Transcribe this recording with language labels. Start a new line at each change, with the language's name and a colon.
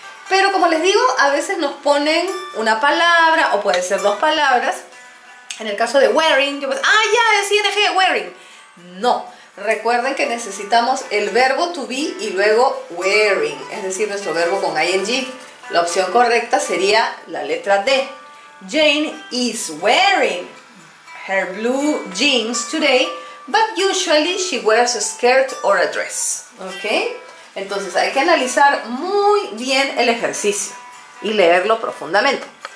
Spanish: Pero como les digo, a veces nos ponen una palabra o puede ser dos palabras. En el caso de wearing, yo pues, ya, es ing, wearing. No, recuerden que necesitamos el verbo to be y luego wearing, es decir, nuestro verbo con ing. La opción correcta sería la letra D.
English: Jane is wearing her blue jeans today, but usually she wears a skirt or a dress.
Spanish: ¿Ok? Entonces hay que analizar muy bien el ejercicio y leerlo profundamente.